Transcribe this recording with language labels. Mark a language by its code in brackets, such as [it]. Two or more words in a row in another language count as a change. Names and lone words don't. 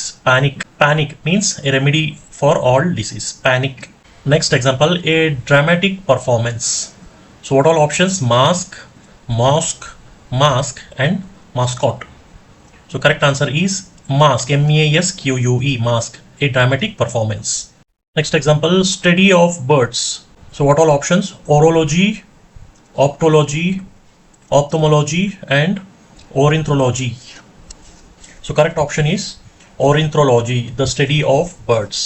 [en] Panic means a remedy for all disease. Panic. Next example, a dramatic performance. So what all options? Mask, and mascot. So correct answer is mask. M-A-S-Q-U-E. Mask. A dramatic performance. Next example, study of birds. So what all options? Orology, optology, ophthalmology, and ornithology. So correct option is ornithology, the study of birds.